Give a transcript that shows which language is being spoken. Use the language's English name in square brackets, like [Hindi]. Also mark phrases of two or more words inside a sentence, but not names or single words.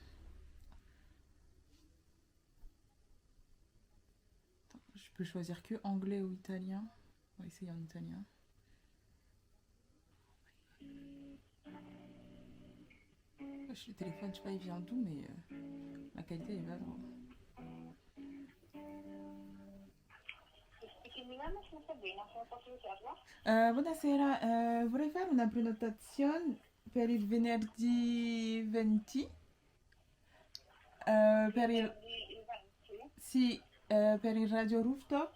[French] Attends, je peux choisir que anglais ou italien. On va essayer en italien. Le téléphone, je sais pas, il vient d'où, mais la qualité est pas drôle. [Italian] Buonasera, vorrei fare una prenotazione per il venerdì 20. Per il... Sì, per il Radio Rooftop.